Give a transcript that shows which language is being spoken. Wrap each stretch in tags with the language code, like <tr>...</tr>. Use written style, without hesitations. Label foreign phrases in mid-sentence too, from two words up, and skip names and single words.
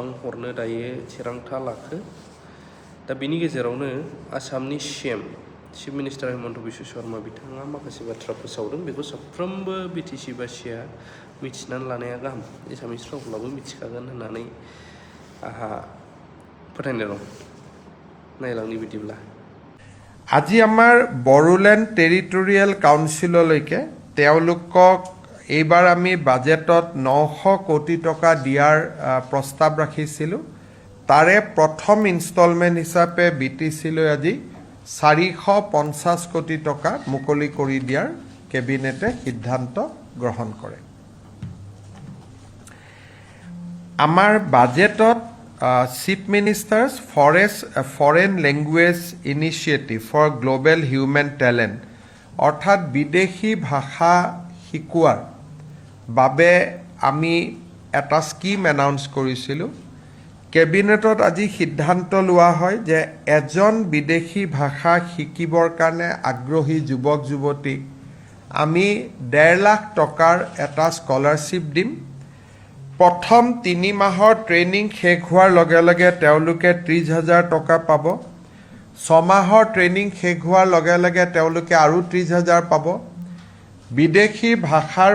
<brx>हरनो दायो थिरांथा लाखो दा बिनि गेजेरावनो आसामनि</brx> <en>chief minister</en> <brx>हिमन्त बिश्व शर्मा बिथाङा माखासे बाथ्रा फोसावदों बेखौ साफ्रोमबो बिटिसि बासिया मिथिनानै लानाया गाहाम एसामिस रावब्लाबो मिथिखागोन होननानै आहा फोथायनाय दं नायलांनि बिदिब्ला</brx> <as>আজি আমাৰ বড়োলেণ্ড টেৰিটৰিয়েল কাউন্সিললৈকে তেওঁলোকক এইবাৰ আমি বাজেটত 900 কোটি টকা দিয়াৰ প্ৰস্তাৱ ৰাখিছিলোঁ তাৰে প্ৰথম ইনষ্টলমেণ্ট হিচাপে বিটিচিলৈ আজি 450 কোটি টকা মুকলি কৰি দিয়াৰ কেবিনেটে সিদ্ধান্ত গ্ৰহণ কৰে আমাৰ বাজেটত</as> <en>Chief Minister's Foreign Language Initiative for Global Human Talent</en> <as>অৰ্থাৎ বিদেশী ভাষা শিকোৱাৰ বাবে আমি এটা স্কিম এনাউন্স কৰিছিলোঁ কেবিনেটত আজি সিদ্ধান্ত লোৱা হয় যে এজন বিদেশী ভাষা শিকিবৰ কাৰণে আগ্ৰহী যুৱক যুৱতীক আমি 1.5 লাখ টকাৰ এটা স্কলাৰশ্বিপ দিম প্ৰথম 3 মাহৰ ট্ৰেইনিং শেষ হোৱাৰ লগে লগে তেওঁলোকে 30,000 টকা পাব 6 মাহৰ ট্ৰেইনিং শেষ হোৱাৰ লগে লগে তেওঁলোকে আৰু 30,000 পাব বিদেশী ভাষাৰ</as>